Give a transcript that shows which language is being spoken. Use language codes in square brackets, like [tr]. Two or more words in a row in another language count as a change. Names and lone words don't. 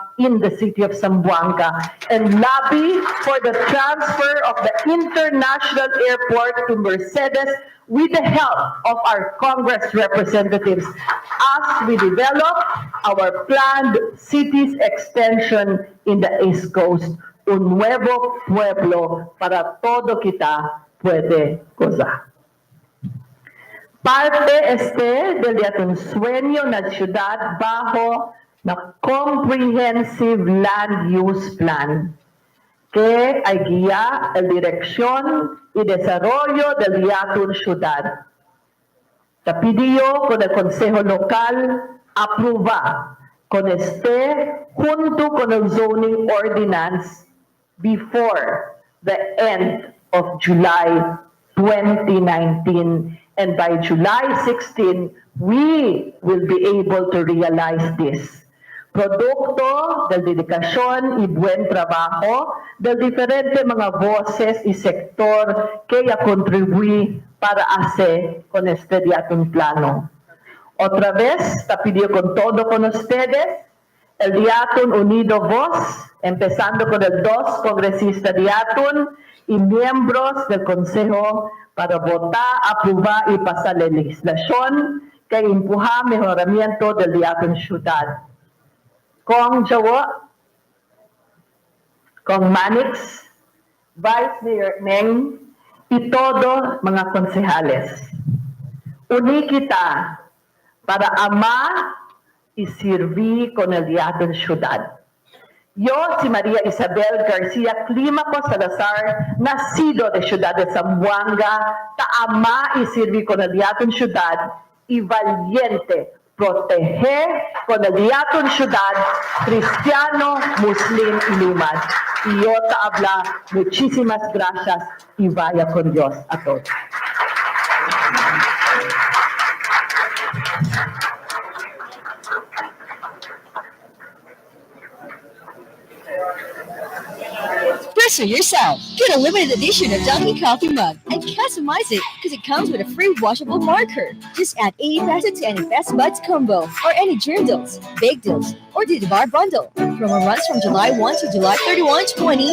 [en] in the city of Zamboanga and lobby for the transfer of the international airport to Mercedes with the help of our Congress representatives as we develop our planned city's extension in the East Coast, [cbk] un nuevo pueblo para todo kita puede gozar. Parte este del atong sueño na ciudad bajo na Comprehensive Land Use Plan, que ay guía el dirección y desarrollo del diatong ciudad. Te pidió con el Consejo Local aprueba con este junto con el Zoning Ordinance [en] before the end of July 2019. And by July 16, we will be able to realize this. [cbk] Produkto del dedikasyon y buen trabajo del diferente mga voces y sector que contribuí para hacer con este diatong plano. Otra vez, te pidió con todo con ustedes, el diatong Unido Voz, empezando con el 2 congresista diatong y miembros del Consejo para votar, aprobar y pasar la legislación que empuja mejoramiento del diatong ciudad. Kong Jawa, Kong Manix, Vice Mayor Neng, y todo mga konsehales. Uni kita para ama y servir con el diatong ciudad. Yo, si María Isabel García Clímaco Salazar, nacido de Ciudad de Zamboanga, taama y servir con el diatong ciudad y valiente proteger con el diatong ciudad cristiano, muslim y lumad. Y yo te habla muchísimas gracias y vaya con Dios a todos. [en] Personal yourself. Get a limited edition of Dunkin' Coffee mug and customize it because it comes with a free washable marker. Just add 80 pesos to any Best Buds combo or any Dream Deals, Big Deals, or the Bar bundle. Promo runs from July 1 to July 31, 2019.